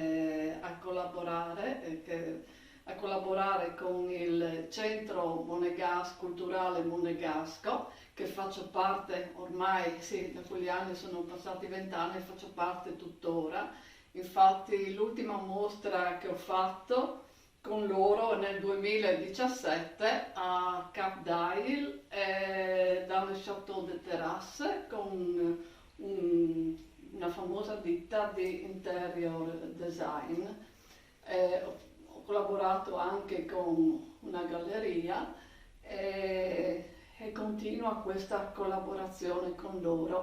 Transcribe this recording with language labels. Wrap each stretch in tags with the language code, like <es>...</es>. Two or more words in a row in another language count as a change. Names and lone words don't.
<it>a collaborare con il Centro Culturale Monegasco, che faccio parte ormai, sì, da quegli anni sono passati 20 anni, faccio parte tuttora. Infatti l'ultima mostra che ho fatto con loro nel 2017 a Cap d'Ail</it> <fr>dans le</fr> <it>Château de Terrasse con una famosa ditta di interior design. Ho collaborato anche con una galleria e continua questa collaborazione con loro.</it>